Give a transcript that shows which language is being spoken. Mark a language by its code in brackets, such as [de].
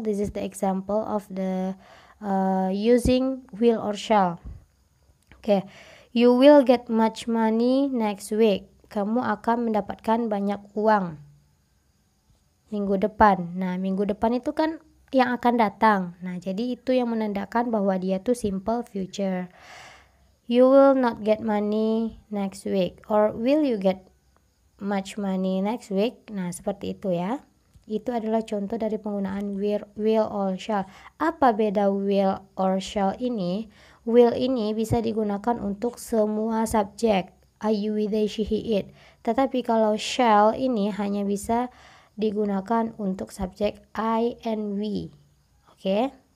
[en] This is the example of the using will or shall. Oke. You will get much money next week. [id] Kamu akan mendapatkan banyak uang minggu depan. Nah, minggu depan itu kan yang akan datang. Nah, jadi itu yang menandakan bahwa dia tuh simple future. [en] You will not get money next week, or will you get much money next week? [id] Nah, seperti itu ya. Itu adalah contoh dari penggunaan will or shall. Apa beda will or shall ini? Will ini bisa digunakan untuk semua subjek. I, you, we, they, she, he, it. Tetapi kalau shall ini hanya bisa digunakan untuk subjek I and we. Oke.